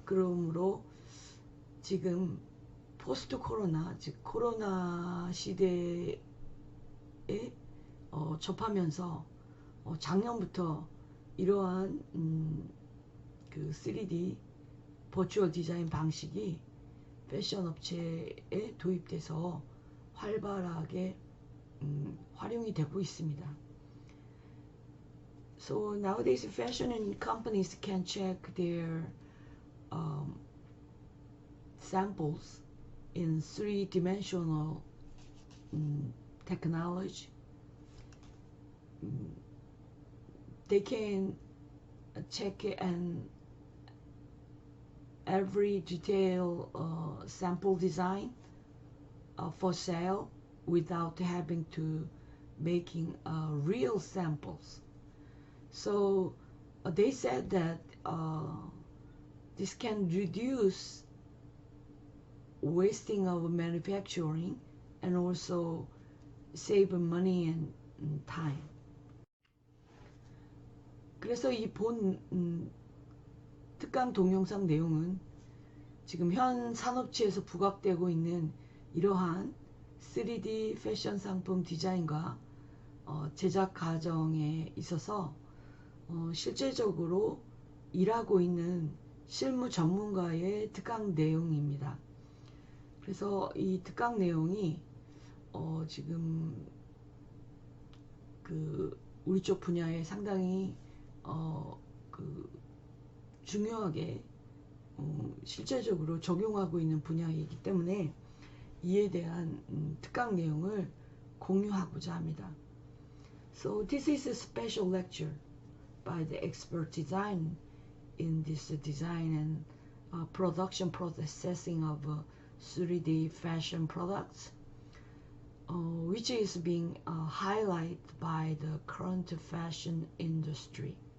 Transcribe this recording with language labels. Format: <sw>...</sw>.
<ko>그러므로 지금 포스트 코로나, 즉 코로나 시대에 접하면서 작년부터 이러한 3D 버추얼 디자인 방식이 패션 업체에 도입돼서 활발하게 활용이 되고 있습니다.</ko> <en>So nowadays fashion companies can check their samples in three-dimensional technology. They can check and every detail sample design for sale without having to making real samples. So they said that this can reduce wasting of manufacturing and also save money and time.</en> <ko>그래서 이 본 특강 동영상 내용은 지금 현 산업체에서 부각되고 있는 이러한 3D 패션 상품 디자인과 제작 과정에 있어서 실제적으로 일하고 있는 실무 전문가의 특강 내용입니다. 그래서 이 특강 내용이 지금 우리 쪽 분야에 상당히 중요하게 실제적으로 적용하고 있는 분야이기 때문에 이에 대한 특강 내용을 공유하고자 합니다.</ko> <en>So this is a special lecture by the expert design in this design and production processing of 3D fashion products, which is being highlighted by the current fashion industry.</en>